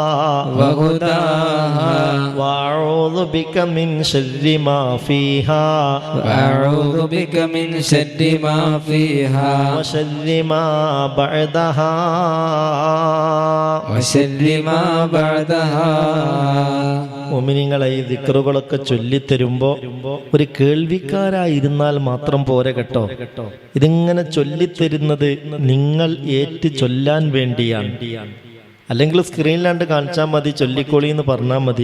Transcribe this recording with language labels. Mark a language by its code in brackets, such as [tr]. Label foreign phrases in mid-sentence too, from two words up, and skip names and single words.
[ar] وهداها وأعوذ بك من شر ما فيها وأعوذ بك من شر ما فيها وشر ما بعدها وشر ما بعدها. [ml] മുഅ്മിനീങ്ങളെ ഈ ദിക്റുകളൊക്കെ ചൊല്ലിത്തരുമ്പോ ഒരു കേൾവിക്കാരായിരുന്നാൽ മാത്രം പോരെ കേട്ടോ. ഇതിങ്ങനെ ചൊല്ലിത്തരുന്നത് നിങ്ങൾ ഏറ്റു ചൊല്ലാൻ വേണ്ടിയാണ്. അല്ലെങ്കിൽ സ്ക്രീനിലാണ്ട് കാണിച്ചാൽ മതി, ചൊല്ലിക്കോളി എന്ന് പറഞ്ഞാൽ മതി.